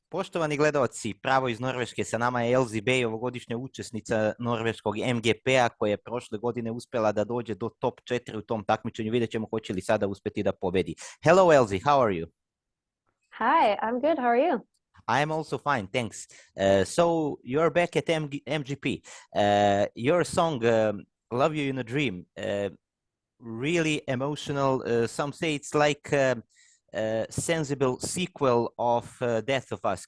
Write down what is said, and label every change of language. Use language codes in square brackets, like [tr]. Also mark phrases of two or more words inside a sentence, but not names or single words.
[sr] Poštovani gledalci, pravo iz Norveške, sa nama je Elsie Bay, ovogodišnja učesnica norveškog MGP-a koja je prošle godine uspjela da dođe do top 4 u tom takmičenju. Vidjet ćemo hoće li sada uspjeti da pobedi. [en] Hello Elsie, how are you? Hi, I'm good. How are you? I am also fine, thanks. So you're back at MGP. Your song, Love You in a Dream, really emotional. Some say it's like sensible sequel of Death of Us.